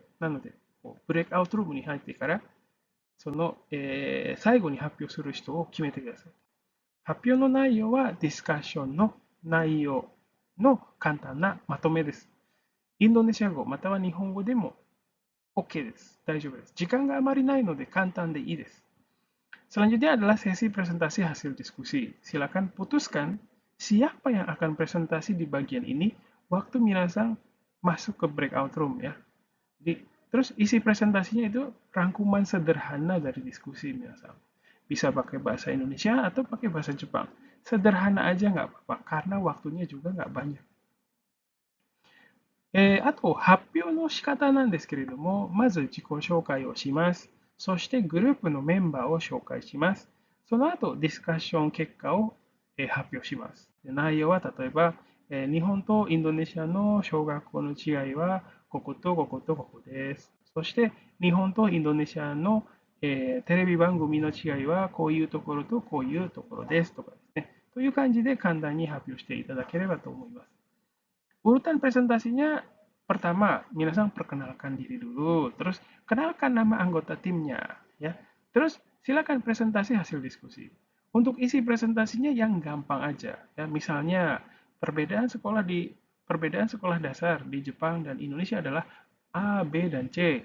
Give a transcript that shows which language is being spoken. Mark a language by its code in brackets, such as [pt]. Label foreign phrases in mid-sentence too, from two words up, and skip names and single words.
[ja] なので、ブレイクアウトルームに入ってから、その、最後に発表する人を決めてください。発表の内容はディスカッションの内容の簡単なまとめです。インドネシア語または日本語でも OK です。大丈夫です。時間があまりないので簡単でいいです。 [id] Selanjutnya adalah sesi presentasi hasil diskusi. Silakan putuskan siapa yang akan presentasi di bagian ini waktu Minasang masuk ke [en] breakout room [id] ya. Jadi, terus isi presentasinya itu rangkuman sederhana dari diskusi Minasang. Bisa pakai bahasa Indonesia atau pakai bahasa Jepang. Sederhana aja nggak apa-apa, karena waktunya juga nggak banyak. [ja] あと、発表の仕方なんですけれども、まず自己紹介をします。そしてグループのメンバーを紹介します。その後、ディスカッション結果を発表します。内容は例えば、日本とインドネシアの小学校の違いはこことこことここです。そして日本とインドネシアの、テレビ番組の違いはこういうところとこういうところですとかですね。という感じで簡単に発表していただければと思います。 [id] Urutan presentasinya pertama, Minasang perkenalkan diri dulu, terus kenalkan nama anggota timnya, ya. Terus silakan presentasi hasil diskusi. Untuk isi presentasinya yang gampang aja, ya. Misalnya perbedaan sekolah dasar di Jepang dan Indonesia adalah A, B, dan C.